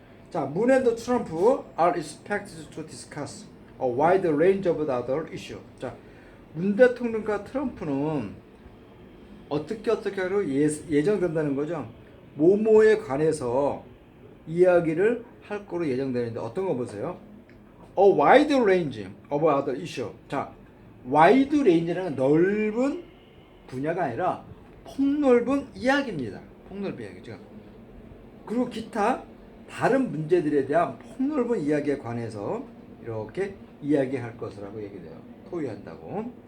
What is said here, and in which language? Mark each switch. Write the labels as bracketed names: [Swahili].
[English] 자, 문 앤드 트럼프 are expected to discuss a wide range of other issues. [Korean] 자, 문 대통령과 트럼프는 어떻게 하기로 예정된다는 거죠. 모모에 관해서 이야기를 할 거로 예정되는데 어떤 거 보세요. [English] A wide range of other issue. [Korean] 자, wide range는 넓은 분야가 아니라 폭넓은 이야기입니다. 폭넓은 이야기죠. 그리고 기타 다른 문제들에 대한 폭넓은 이야기에 관해서 이렇게 이야기할 것이라고 얘기돼요. 토의한다고.